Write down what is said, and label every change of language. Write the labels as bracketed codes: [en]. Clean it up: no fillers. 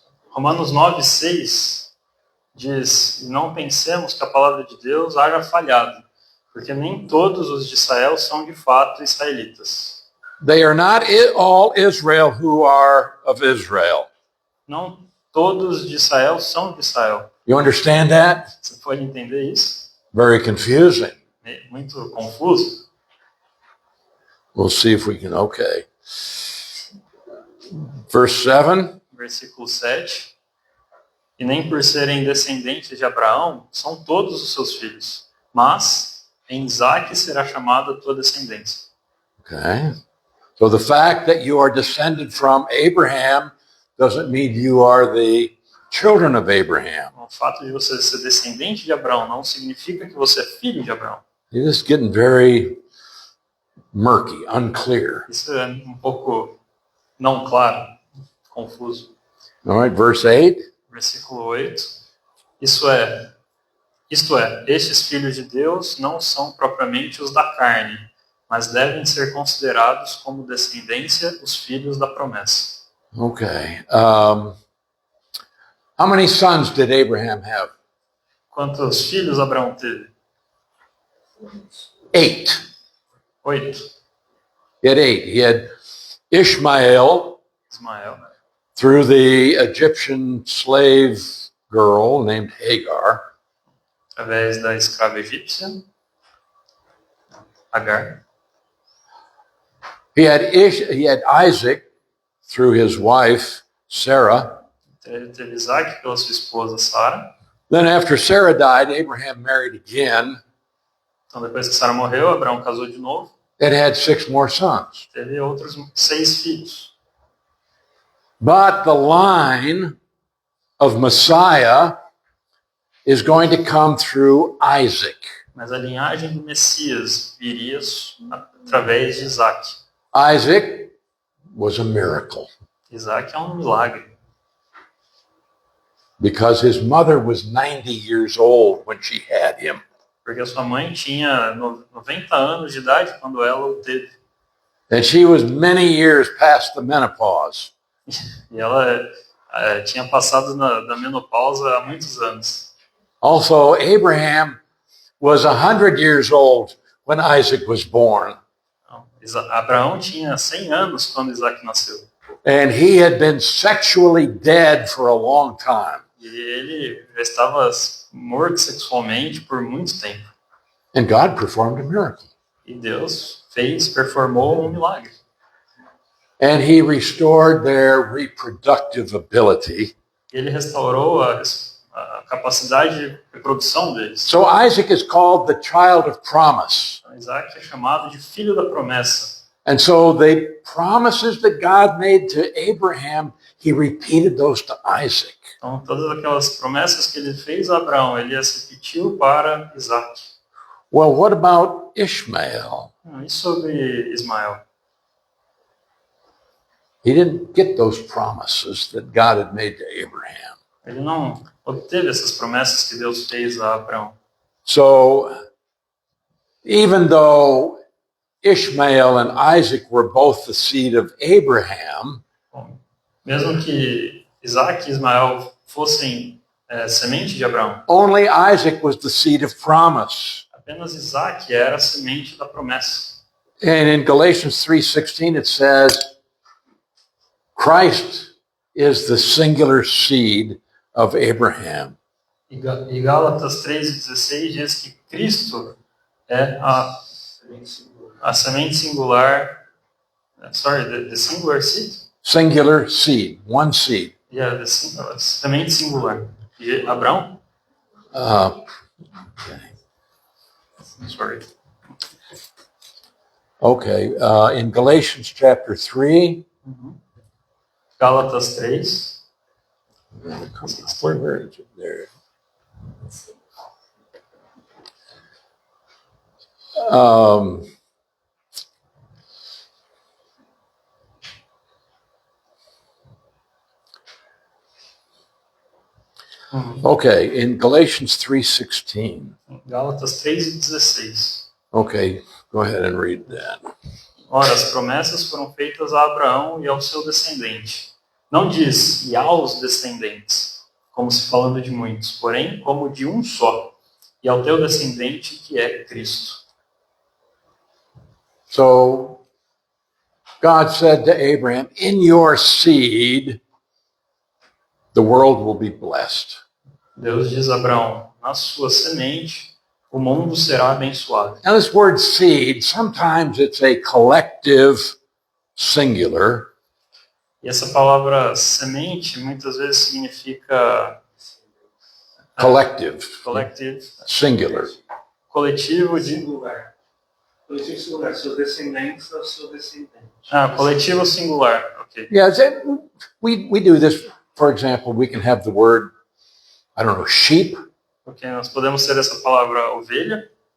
[pt] Romanos 9, 6 diz: não pensemos que a palavra de Deus haja falhado, porque nem todos os de Israel são de fato israelitas. [en] They are not all Israel who are of Israel. [pt] Não todos de Israel são de Israel. [en] You understand that? [pt] Você pode entender isso? [en] Very confusing. [pt] É muito confuso. [en] We'll see if we can, okay. Verse 7. [pt] Versículo 7. E nem por serem descendentes de Abraão são todos os seus filhos, mas em Isaque será chamada a tua descendência. [en] Okay. So the fact that you are descended from Abraham doesn't mean you are the children of Abraham. [pt] O fato de você ser descendente de Abraão não significa que você é filho de Abraão. [en] It is getting very murky, unclear. [pt] Isso é um pouco não claro, confuso. [en] All right, verse 8. [pt] Versículo 8. Isto é, estes filhos de Deus não são propriamente os da carne, mas devem ser considerados como descendência os filhos da promessa. [en] Okay. How many sons did Abraham have? [pt] Quantos filhos Abraão teve? [en] 8. [pt] 8. [en] He had 8. He had Ishmael [pt] Ismael, [en] through the Egyptian slave girl named Hagar. [pt] através da escrava egípcia, Agar. [en] He had Isaac through his wife, Sarah. [pt] Ele teve Isaac pela sua esposa Sara. [en] Then after Sarah died, Abraham married again [pt] Então, depois que Sara morreu, Abraão casou de novo. [en] and had 6 more sons. [pt] Teve outros 6 filhos. [en] But the line of Messiah is going to come through Isaac. [pt] Mas a linhagem do Messias viria através de Isaac. [en] Isaac was a miracle [pt] Isaac é um milagre. [en] because his mother was 90 years old when she had him. [pt] Porque a sua mãe tinha 90 anos de idade quando ela o teve. [en] And she was many years past the menopause. [pt] E ela tinha passado da menopausa há muitos anos. [en] Also, Abraham was 100 years old when Isaac was born. [pt] Então, Abraão tinha 100 anos quando Isaac nasceu. [en] And he had been sexually dead for a long time. [pt] E ele já estava morto sexualmente por muito tempo. [en] And God performed a miracle. [pt] E Deus performou um milagre. [en] And he restored their reproductive ability. [pt] Ele restaurou a capacidade de reprodução deles. [en] So Isaac is called the child of promise. [pt] Então, Isaac é chamado de filho da promessa. [en] And so the promises that God made to Abraham, he repeated those to Isaac. [pt] Então, todas aquelas promessas que ele fez a Abraão, ele as repetiu para Isaac. [en] Well, what about Ishmael? [pt] E sobre Ismael? [en] He didn't get those promises that God had made to Abraham. [pt] Ele não obteve essas promessas que Deus fez a Abraão. [en] So even though Ishmael and Isaac were both the seed of Abraham, [pt] Bom, mesmo que Isaac e Ismael fossem semente de Abraão, [en] only Isaac was the seed of promise. [pt] apenas Isaac era a semente da promessa. [en] And in Galatians 3:16 it says, Christ is the singular seed of Abraham. [pt] E Gálatas 3:16 diz que Cristo é a A semente singular. [en] Sorry, the singular seed? Singular seed, one seed. [pt] Yeah, semente singular. De Abraão? [en] Sorry. Okay, in Galatians chapter 3. [pt] Gálatas 3. [en] Where is it there? Okay, in Galatians 3:16. [pt] Gálatas 3:16. [en] Okay, go ahead and read that. [pt] Ora, as promessas foram feitas a Abraão e ao seu descendente. Não diz, e aos descendentes, como se falando de muitos, porém, como de um só, e ao teu descendente, que é Cristo. [en] So, God said to Abraham, in your seed, the world will be blessed. [pt] Deus diz a Abraão, na sua semente, o mundo será abençoado. [en] Now, this word seed, sometimes it's a collective singular. [pt] E essa palavra semente muitas vezes significa [en] Collective, collective, singular. [pt] coletivo de... Singular. Coletivo singular. Seus descendentes ao seu descendente. Coletivo singular, ok. [en] Yeah, we do this, for example, we can have the word, I don't know, sheep. [pt] Ok, nós podemos ter essa palavra ovelha.